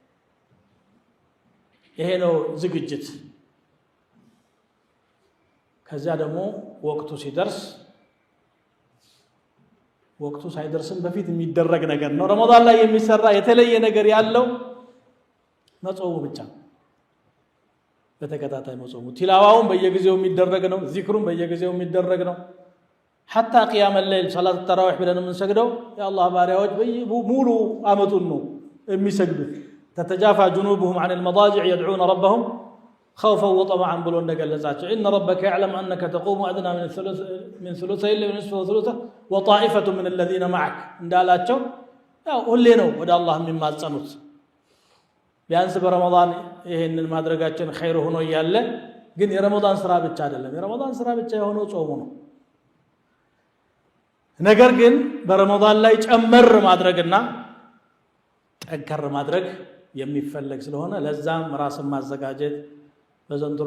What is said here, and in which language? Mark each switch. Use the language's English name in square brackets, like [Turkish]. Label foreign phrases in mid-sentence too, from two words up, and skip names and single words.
[Amharic] ይሄ ነው ዝግጅት። ከዚያ ደግሞ ወቅቱ ሲደርስ ወቅቱ ሳይደርስም በፊት የሚደረግ ነገር ነው። ረመዳን ላይ የሚሰራ የተለየ ነገር ያለው መጾሙ ብቻ ነው። በተከታታይ መጾሙ ቲላዋውን በየጊዜው የሚደረግ ነው። ዚክሩን በየጊዜው የሚደረግ ነው። [Arabic] حتى قيام الليل [Amharic] ሰላት ተራዊህ ብለን የምንሰግደው የአላህ ባሪያዎች ሙሉ አመቱን ነው የሚሰግዱት። [Arabic] تتجافى جنوبهم عن المضاجع يدعون ربهم خوفا وطمعا [Amharic] ብሎ እንደገለጻቸው [Arabic] إن ربك يعلم أنك تقوم أدنى من ثلثي الليل ونصفه وثلثه وطائفة من الذين معك [Amharic] እንዳላቸው ያው ሁሌ ነው ወደ አላህ የሚማጸኑት። ቢያንስ በረመዳን ይሄንን ማድረጋችን ኸይር ሆኖ እያለ ግን የረመዳን ስራ ብቻ አይደለም። የረመዳን ስራ ብቻ የሆነው ጾሙ ነው። ነገር ግን በረመዳን ላይ ጨመር ማድረግና ጠንከር ማድረግ የሚፈለግ ስለሆነ ለዛም ራስን ማዘጋጀት። በዘንድሮ